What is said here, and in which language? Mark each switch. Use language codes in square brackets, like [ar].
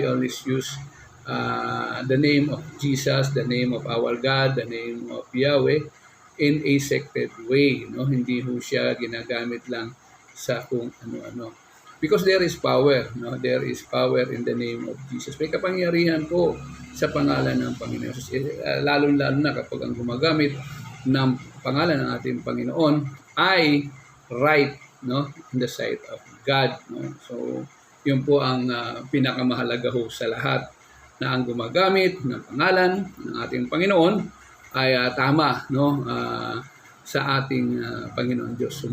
[en] We always use the name of Jesus, the name of our God, the name of Yahweh in a sacred way. No? [tl] Hindi po siya ginagamit lang sa kung ano-ano. [en] Because there is power. No? There is power in the name of Jesus. [tl] May kapangyarihan po sa pangalan ng Panginoon. Lalo-lalo na kapag ang gumagamit ng pangalan ng ating Panginoon ay right, no, [en] in the sight of God, [tl] no? So, yun po ang pinakamahalaga ho sa lahat, na ang gumagamit ng pangalan ng ating Panginoon ay tama, no, sa ating Panginoon Diyos.